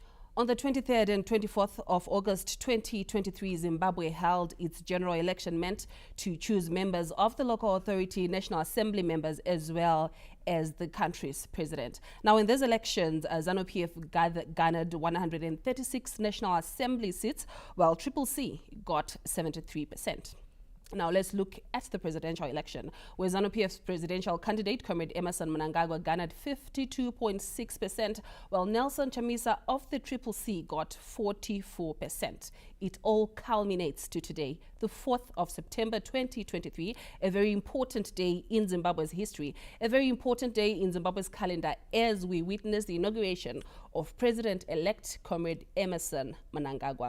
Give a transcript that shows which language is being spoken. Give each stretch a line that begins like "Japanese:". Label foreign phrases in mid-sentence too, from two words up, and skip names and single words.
English: On the 23rd and 24th of August 2023, Zimbabwe held its general election meant to choose members of the local authority, National Assembly members, as well as the country's president. Now, in these elections, ZANU-PF garnered 136 National Assembly seats, while Triple C got 73%. Now, let's look at the presidential election, where ZANU-PF's presidential candidate, Comrade Emmerson Mnangagwa, garnered 52.6%, while Nelson Chamisa of the Triple C got 44%. It all culminates to today, the 4th of September 2023, a very important day in Zimbabwe's history, a very important day in Zimbabwe's calendar as we witness the inauguration of President-elect Comrade Emmerson Mnangagwa.